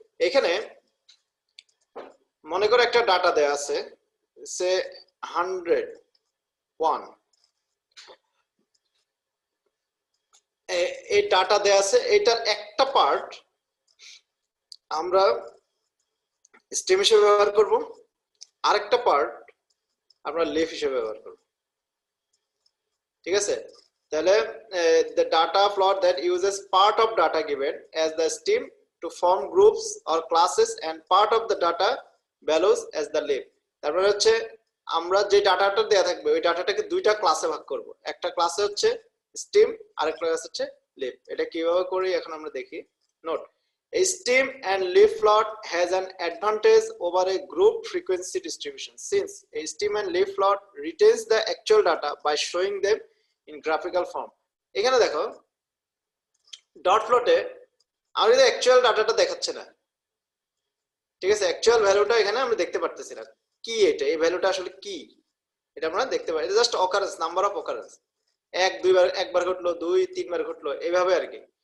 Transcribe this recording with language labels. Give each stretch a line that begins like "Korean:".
Bangla: এখানে মনে করো একটা ডাটা দেয়া আছে, সে 101, এই ডাটা দেয়া আছে, এটার একটা পার্ট আমরা স্টেম হিসেবে ব্যবহার করব, আরেকটা পার্ট আমরা লিফ হিসেবে ব্যবহার করব। ঠিক আছে?
English: তাহলে the data plot that uses part of data given as the stem to form groups or classes and part of the data values as the leaf।
Bangla: তারপরে হচ্ছে আমরা যে ডাটাটা দেয়া থাকবে ওই ডাটাটাকে দুইটা ক্লাসে ভাগ করব। একটা ক্লাসে হচ্ছে স্টেম, আরেকটা ক্লাস হচ্ছে লিফ। এটা কিভাবে করি এখন আমরা দেখি।
English: Note: a stem and leaf plot has an advantage over a group frequency distribution since a stem and leaf plot retains the actual data by showing them in graphical form।
Bangla: এখানে দেখো dot প্লটে আমাদের actual ডাটাটা দেখাচ্ছে না। ঠিক আছে? Actual ভ্যালুটা এখানে আমরা দেখতে পারতেছি না। কি এটা, এই ভ্যালুটা আসলে কি, এটা আমরা দেখতে পাই। এটা just occurrence, number of occurrence, এক দুইবার, একবার ঘটলো, দুই তিনবার ঘটলো, এইভাবে আর কি।